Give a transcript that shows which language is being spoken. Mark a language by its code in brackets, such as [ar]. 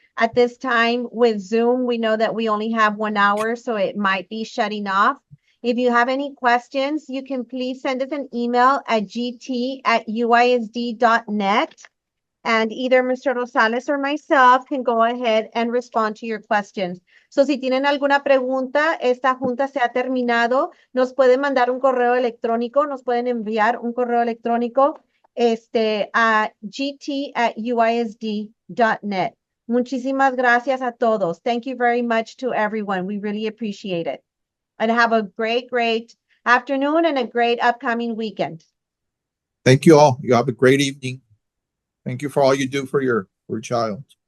[en] At this time with Zoom, we know that we only have 1 hour, so it might be shutting off. If you have any questions, you can please send us an email at gt@uisd.net. And either Mr. Rosales or myself can go ahead and respond to your questions. [es] So si tienen alguna pregunta, esta junta se ha terminado, nos pueden mandar un correo electrónico, nos pueden enviar un correo electrónico a gt@uisd.net. Muchísimas gracias a todos. [en] Thank you very much to everyone. We really appreciate it. And have a great, great afternoon and a great upcoming weekend. Thank you all. You have a great evening. Thank you for all you do for your child.